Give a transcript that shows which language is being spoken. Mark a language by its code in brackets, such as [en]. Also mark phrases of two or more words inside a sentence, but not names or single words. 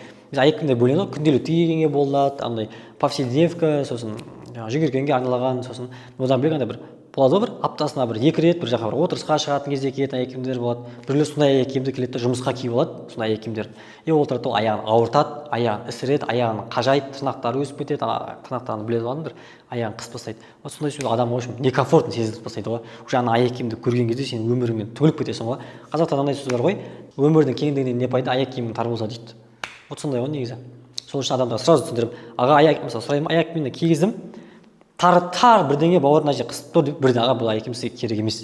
[kk] Біз аяқ киімдер бөлінеді ғой, күнделікті кигенге болады, андай повседневка, сосын жүгіргенге арналған, сосын одан бөлек андай бір болады ғой, бір аптасына бір 2 рет бір жаққа бір отырысқа шығатын кезде киетін аяқ киімдер болады. Біреулер сондай аяқ киімді келеді де жұмысқа киіп алады, сондай аяқ киімдерді. Ол тұрады, аяғын ауыртады, аяғын ісіреді, аяғын қажайды, тырнақтары өсіп кетеді, тырнақтарын біледі ғой, бір аяғын қысып тастайды. Вот сондай сөз адам [ru] в общем некомфортно [kk] сезініп тастайды ғой. Уже ана аяқ киімді көрген кезде сен өміріңнен түңіліп кетесің ғой. Қазақта мындай сөз бар ғой, өмірдің кеңдігінен не пайда, аяқ киімің тар болса дейді. Вот сондай ғой негізі. Сол үшін адамдарға сразу түсіндіріп, аға аяқ мысалы сұраймын, аяқ киімді кигіздім, тар бірдеңе бауырына же қысып тұр деп бірден аға бұл аяқ киім сізге керек емес.